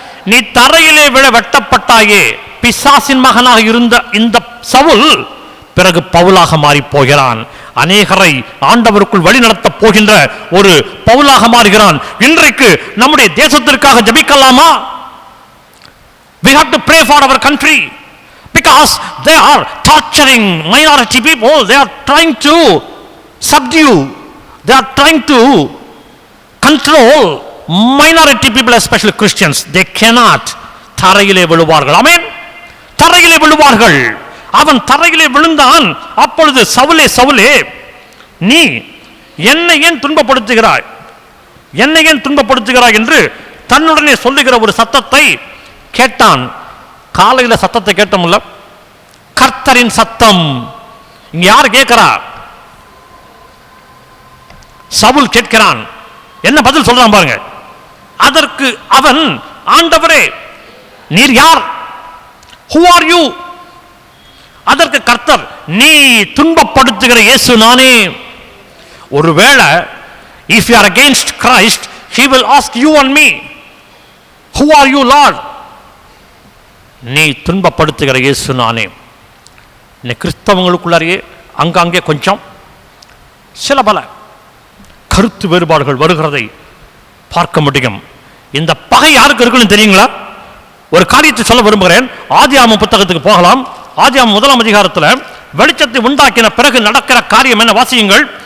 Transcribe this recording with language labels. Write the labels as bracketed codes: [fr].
[ta] நீ தரையிலே விழ வெட்டப்பட்டாயே. பிசாசின் மகனாக இருந்த இந்த சவுல் பிறகு பவுலாக மாறி போகிறான். அநேகரை ஆண்டவருக்குள் வழி நடத்த போகின்ற ஒரு பவுலாக மாறுகிறான். இன்றைக்கு நம்முடைய தேசத்திற்காக ஜெபிக்கலாமா? [en] We have to pray for our country because they are torturing minority people. They are trying to subdue, they are trying to control minority people, especially Christians. They cannot. [ta] தரையிலே விழுவார்கள். ஆமென். தரையிலே விழுவார்கள். அவன் தரையிலே விழுந்தான். அப்பொழுது சவுலே, சவுலே, நீ என்னை ஏன் துன்பப்படுத்துகிறாய், என்னை ஏன் துன்பப்படுத்துகிறாய் என்று தன்னுடனே சொல்லுகிற ஒரு சத்தத்தை கேட்டான். காலையில் சத்தத்தை கேட்டோம்ல, கர்த்தரின் சத்தம். இங்க யார் கேட்கிறா? சவுல் கேட்கிறான். என்ன பதில் சொல்றான் பாருங்க. அதற்கு அவன், ஆண்டவரே நீர் யார்? [en] Who are you? [ta] அதற்கு கர்த்தர், நீ துன்பப்படுத்துகிற இயேசு நானே. ஒருவேளை [en] if you are against Christ, he will ask you and me, who are you Lord? [ta] நீ துன்பப்படுத்துகிற இயேசு நானே. கிறிஸ்தவங்களுக்குள்ளாரையே அங்கங்கே கொஞ்சம் சில பல கருத்து வேறுபாடுகள் வருகிறதை பார்க்க முடியும். இந்த பகை யாருக்கு இருக்குன்னு தெரியுங்களா? ஒரு காரியத்தை சொல்ல விரும்புகிறேன். ஆதியாகமம் புத்தகத்துக்கு போகலாம். ஆதியாகமம் 1ஆம் அதிகாரத்தில் வெளிச்சத்தை உண்டாக்கின பிறகு நடக்கிற காரியம் என்ன? வாசியுங்கள்.